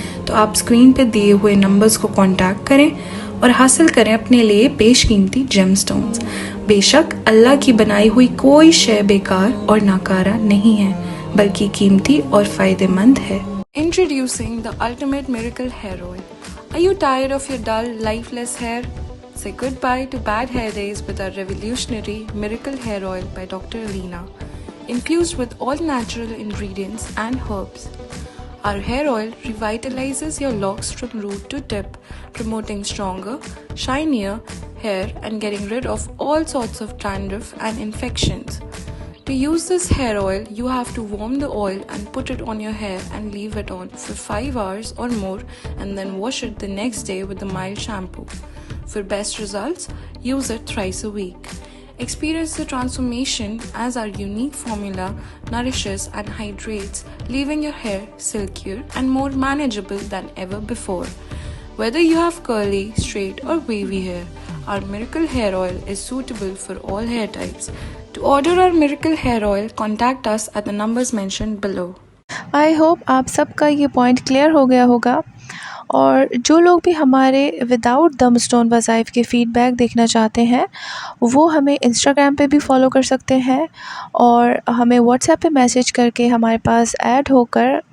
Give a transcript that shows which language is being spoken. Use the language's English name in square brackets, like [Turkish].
[Urdu] تو آپ اسکرین پہ دیے ہوئے نمبرز کو کانٹیکٹ کریں اور حاصل کریں اپنے لیے بیش قیمتی جیم سٹونز۔ بے شک اللہ کی بنائی ہوئی کوئی شے بیکار اور ناکارہ نہیں ہے، بلکہ قیمتی اور فائدہ مند ہے۔ [English] Introducing the ultimate miracle hair oil. Are you tired of your dull, lifeless hair? Say goodbye to bad hair days with our revolutionary miracle hair oil by Dr. Alina, infused with all natural ingredients and herbs. Our hair oil revitalizes your locks from root to tip, promoting stronger, shinier hair and getting rid of all sorts of dandruff and infections. To use this hair oil, you have to warm the oil and put it on your hair and leave it on for 5 hours or more, and then wash it the next day with a mild shampoo. For best results, use it thrice a week. Experience the transformation as our unique formula nourishes and hydrates, leaving your hair silkier and more manageable than ever before. Whether you have curly, straight or wavy hair, our miracle hair oil is suitable for all hair types. To order our miracle hair oil, contact us at the numbers mentioned below. I hope [Urdu] آپ سب کا یہ point clear ہو گیا ہوگا، اور جو لوگ بھی ہمارے وداؤٹ دم سٹون وظائف کے فیڈ بیک دیکھنا چاہتے ہیں وہ ہمیں انسٹاگرام پہ بھی فالو کر سکتے ہیں، اور ہمیں واٹس ایپ پہ میسیج کر کے ہمارے پاس ایڈ ہو کر